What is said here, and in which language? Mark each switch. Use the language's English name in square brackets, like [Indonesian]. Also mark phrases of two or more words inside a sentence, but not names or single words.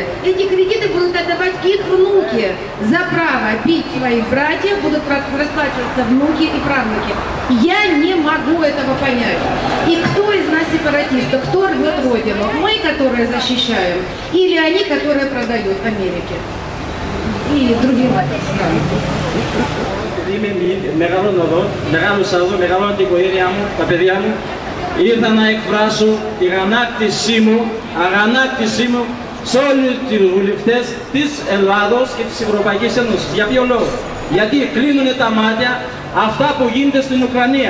[Russian] Эти кредиты будут отдавать их внуки. За право бить своих братьев будут расплачиваться внуки и правнуки. Я не могу этого понять. И кто из нас сепаратисты, кто рвет родину? Мы, которые защищаем, или они, которые продают Америке и другим странам? [Greek] Είμαι μεγαλώνω εδώ, μεγάλωσα εδώ, μεγαλώνω την οικογένειά μου, τα παιδιά μου. Ήρθα να εκφράσω την αγανάκτησή μου σε όλους τους βουλευτές της Ελλάδος και της Ευρωπαϊκής Ένωσης. Για ποιο λόγο? Γιατί κλείνουν τα μάτια αυτά που γίνεται στην Ουκρανία.